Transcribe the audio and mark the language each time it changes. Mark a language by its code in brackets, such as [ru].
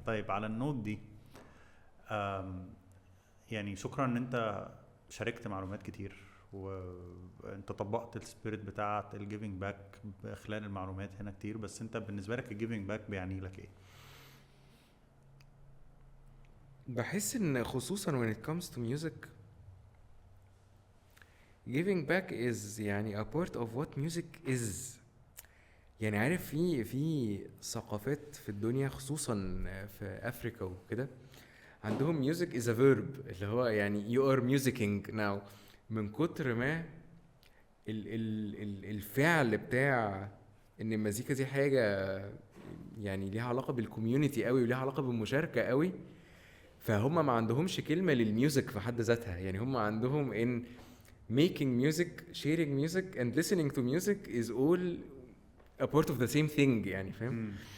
[ar] طيب على النوت دي يعني شكرا ان انت شاركت معلومات كتير وانت طبقت السبيريت بتاعه الجيفنج باك خلال المعلومات هنا كتير. بس انت بالنسبه لك الجيفنج باك بيعني لك ايه؟ بحس ان خصوصا [en] when it comes to music giving back is [ar] يعني [en] a part of what music is. [ar] يعني عارف في ثقافات في الدنيا خصوصا في افريكا وكده عندهم [en] music is a verb، [ar] اللي هو يعني [en] you are musicking now، [ar] من كتر ما الفعل بتاع ان المزيكا دي حاجة يعني ليها علاقه بالكوميونتي قوي وليها علاقه بالمشاركه قوي. فهم ما عندهمش كلمه للميوزك في حد ذاتها، يعني هم عندهم ان [en] making music, sharing music and listening to music is all a part of the same thing [ar] يعني فاهم.